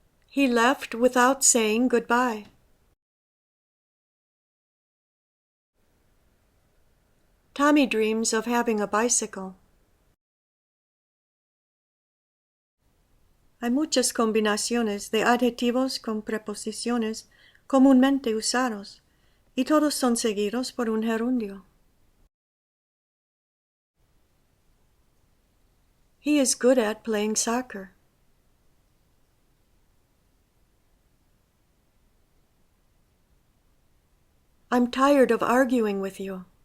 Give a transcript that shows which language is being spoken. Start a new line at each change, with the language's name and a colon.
English: He left without saying goodbye. Tommy dreams of having a bicycle.
Spanish: Hay muchas combinaciones de adjetivos con preposiciones comúnmente usados, y todos son seguidos por un gerundio.
English: He is good at playing soccer. I'm tired of arguing with you.